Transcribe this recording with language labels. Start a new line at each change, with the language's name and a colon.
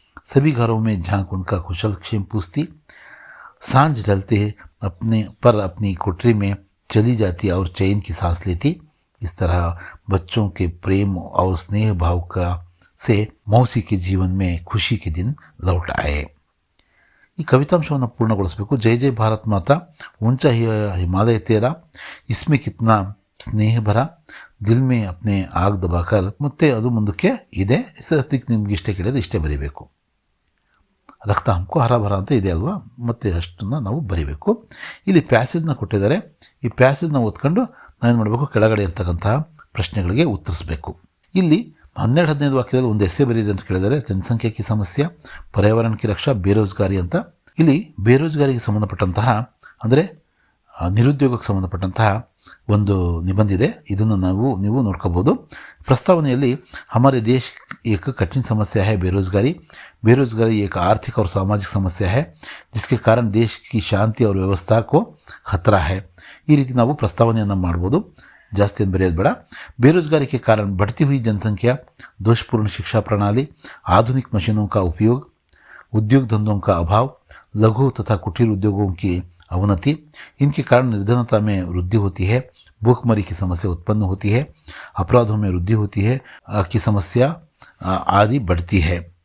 Hindi: सभी घरों में झांक उनका कुशल क्षेम पूछती। सांझ ढलते अपनी कोठरी में चली जाती और चैन की सांस लेती। इस तरह बच्चों के प्रेम और स्नेह भाव का से मौसी के जीवन में खुशी के दिन लौट आए।
Kannada: ಈ ಕವಿತಾಂಶವನ್ನು ಪೂರ್ಣಗೊಳಿಸಬೇಕು.
Hindi: ಜೈ ಜೈ ಭಾರತ್ ಮಾತಾ, ऊंचा हिमालय तेरा, इसमें कितना ಸ್ನೇಹ ಭರ, ದಿಲ್ ಮೇ ಅಪ್ನೆ ಆಗ್ ದಬಾಕರ್,
Kannada: ಮತ್ತೆ ಅದು ಮುಂದಕ್ಕೆ ಇದೆ. ಅದಕ್ಕೆ ನಿಮ್ಗೆ ಇಷ್ಟೇ ಕೇಳಿದ್ರೆ ಇಷ್ಟೇ ಬರೀಬೇಕು.
Hindi: ರಕ್ತ ಹಮ್ಕೋ ಹರ ಭರ
Kannada: ಅಂತ ಇದೆ ಅಲ್ವಾ, ಮತ್ತೆ ಅಷ್ಟನ್ನು ನಾವು ಬರೀಬೇಕು. ಇಲ್ಲಿ ಪ್ಯಾಸೇಜ್ನ ಕೊಟ್ಟಿದ್ದಾರೆ. ಈ ಪ್ಯಾಸೇಜ್ನ ಓದ್ಕೊಂಡು ನಾವೇನು ಮಾಡಬೇಕು, ಕೆಳಗಡೆ ಇರ್ತಕ್ಕಂತಹ ಪ್ರಶ್ನೆಗಳಿಗೆ ಉತ್ತರಿಸಬೇಕು. ಇಲ್ಲಿ 12-15 ವಾಕ್ಯದಲ್ಲಿ ಒಂದು ಎಸ್ಸೆ ಬರೀರಿ ಅಂತ ಕೇಳಿದರೆ,
Hindi: ಜನಸಂಖ್ಯೆ ಕಿ ಸಮಸ್ಯೆ, ಪರ್ಯಾವರಣ ಕಿ ರಕ್ಷಾ,
Kannada: ಬೇರೋಜ್ಗಾರಿ ಅಂತ. ಇಲ್ಲಿ ಬೇರೋಜ್ಗಾರಿಗೆ ಸಂಬಂಧಪಟ್ಟಂತಹ ಅಂದರೆ ನಿರುದ್ಯೋಗಕ್ಕೆ ಸಂಬಂಧಪಟ್ಟಂತಹ ಒಂದು ನಿಬಂಧಿದೆ. ಇದನ್ನು ನೀವು ನೋಡ್ಕೋಬೋದು. ಪ್ರಸ್ತಾವನೆಯಲ್ಲಿ
Hindi: हमारे देश एक कठिन समस्या है बेरोज़गारी। बेरोज़गारी एक आर्थिक और सामाजिक समस्या है जिसके कारण देश की शांति और व्यवस्था को खतरा है.
Kannada: ಈ ರೀತಿ ನಾವು ಪ್ರಸ್ತಾವನೆಯನ್ನು ಮಾಡ್ಬೋದು. ಜಾಸ್ತಿ ಏನು ಬರೆಯೋದು ಬೇಡ.
Hindi: बेरोज़गारी के कारण बढ़ती हुई जनसंख्या, दोषपूर्ण शिक्षा प्रणाली, आधुनिक मशीनों का उपयोग, उद्योग धंधों का अभाव, लघु तथा कुटीर उद्योगों की अवनति, इनके कारण निर्धनता में वृद्धि होती है, भूखमरी की समस्या उत्पन्न होती है, अपराधों में वृद्धि होती है, की समस्या आदि बढ़ती है.